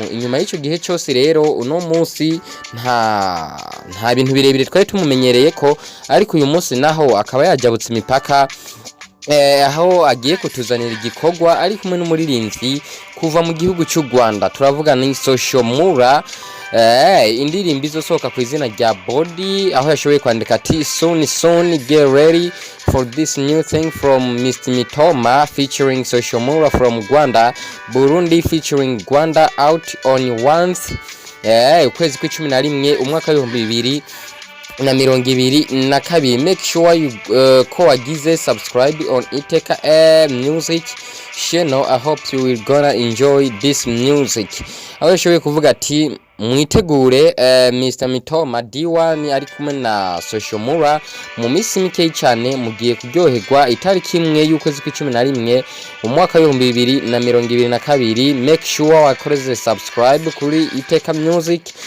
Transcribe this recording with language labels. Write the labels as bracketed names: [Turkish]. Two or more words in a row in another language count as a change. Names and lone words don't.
[Rundi] Inyuma y'icyo gihe cyose rero uno munsi nta bintu birebire twari tumumenyereye ko, ariko uyu munsi naho akaba yajabutse imipaka, aho agiye kutuzanira igikorwa ari kumwe n'umuririmbyi kuva mu gihugu cy'u Rwanda. Turavuga ni Social Mulla. Indirimbo izosohoka ku izina rya Body, aho yashoboye kwandika ati [English] soon get ready for this new thing from Mr. Mitoma featuring Social Mulla from Rwanda, Burundi featuring Rwanda out on once. [Rundi] Ukwezi kwa 11 umwaka wa 2022. [English] Make sure [Rundi] ko wagize [English] subscribe on Iteka music channel. I hope you will gonna enjoy this music. [Rundi] Aho yashoboye kuvuga ati mwitegure Mr. Mitoma D1 ari kumwe na Social Mulla mu minsi mike cyane mugiye kuryoherwa. Itariki imwe y'ukwezi kwa 11 umwaka wa 2022. [English] Make sure [Rundi] wakoreze subscribe kuri Iteka music.